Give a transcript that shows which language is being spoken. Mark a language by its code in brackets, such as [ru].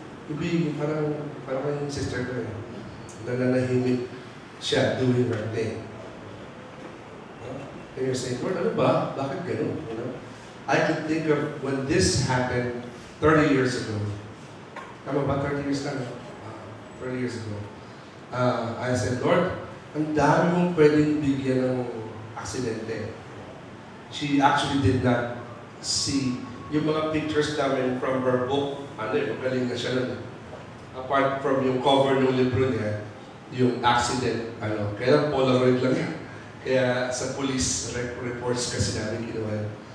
[tl] Ibig, parang yung sister ko nananahimik siya [en] doing her thing. And you're saying, Lord, [tl] ano ba? Bakit ganun? [en] You know? I could think of when this happened 30 years ago. [tl] Tama ba? [en] 30 years na? 30 years ago. I said, [tl] Lord, ang dami mong pwedeng bigyan ng aksidente. [en] She actually did not see [tl] yung mga [en] pictures [tl] namin [en] from her book. [tl] Magaling na siya nun. [en] Apart from [tl] yung cover ng libro niya, yung accident, kaya Polaroid lang yan. Kaya sa police reports kasi namin ginawa.